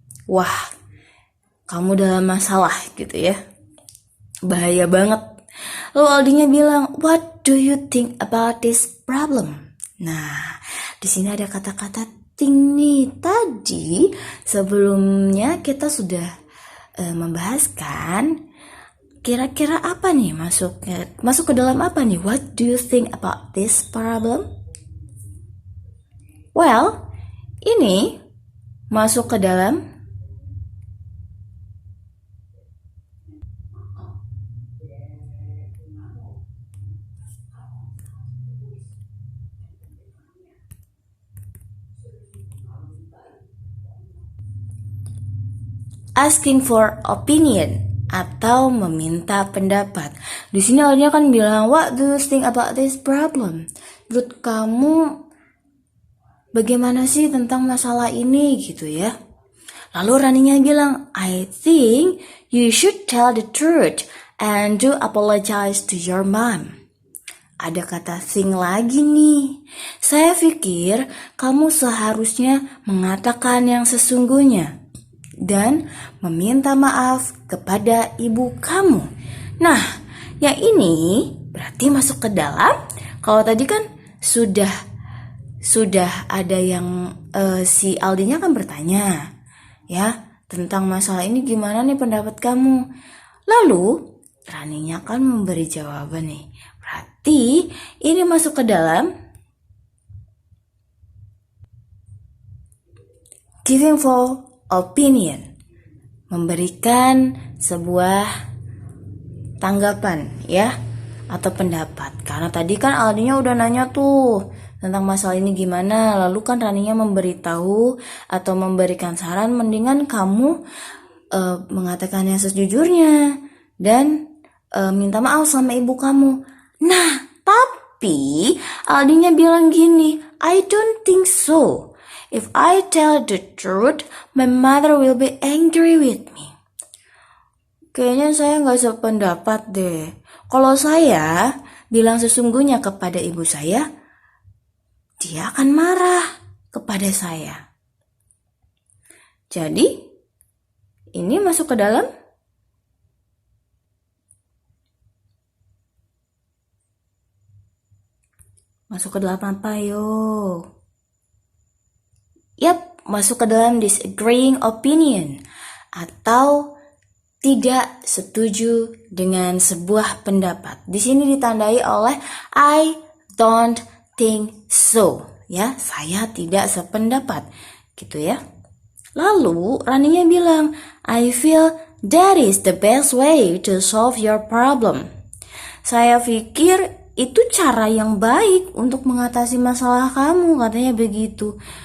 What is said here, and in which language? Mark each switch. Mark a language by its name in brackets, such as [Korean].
[Indonesian] Wah, kamu dalam masalah gitu ya. Bahaya banget. Lalu Aldinya bilang, [English] what do you think about this problem? [Indonesian] Nah, di sini ada kata-kata nih. Tadi sebelumnya kita sudah membahaskan kira-kira apa nih masuk ke dalam apa nih? [English] What do you think about this problem? [Indonesian] Well, ini masuk ke dalam [English] asking for opinion [Indonesian] atau meminta pendapat. Di sini Aldinya kan bilang, [English] what do you think about this problem? [Indonesian] Menurut kamu bagaimana sih tentang masalah ini gitu ya? Lalu Raninya bilang, [English] I think you should tell the truth and do apologize to your mom. [Indonesian] Ada kata think lagi nih. Saya pikir kamu seharusnya mengatakan yang sesungguhnya dan meminta maaf kepada ibu kamu. Nah, yang ini berarti masuk ke dalam. Kalau tadi kan sudah ada yang si Aldinya kan bertanya ya tentang masalah ini, gimana nih pendapat kamu? Lalu Raninya kan memberi jawaban nih. Berarti ini masuk ke dalam [English] giving for opinion, [Indonesian] memberikan sebuah tanggapan ya atau pendapat. Karena tadi kan Aldinya udah nanya tuh tentang masalah ini gimana, lalu kan Raninya memberitahu atau memberikan saran, mendingan kamu mengatakan yang sejujurnya dan minta maaf sama ibu kamu. Nah, tapi Aldinya bilang gini, [English] I don't think so. If I tell the truth, my mother will be angry with me. [Indonesian] Kayaknya saya nggak sependapat deh. Kalau saya bilang sesungguhnya kepada ibu saya, dia akan marah kepada saya. Jadi, ini masuk ke dalam apa yo? Yap, masuk ke dalam [English] disagreeing opinion [Indonesian] atau tidak setuju dengan sebuah pendapat. Di sini ditandai oleh [English] I don't think so. [Indonesian] Ya, saya tidak sependapat. Gitu ya. Lalu Raninya bilang, [English] I feel that is the best way to solve your problem. [Indonesian] Saya pikir itu cara yang baik untuk mengatasi masalah kamu, katanya begitu.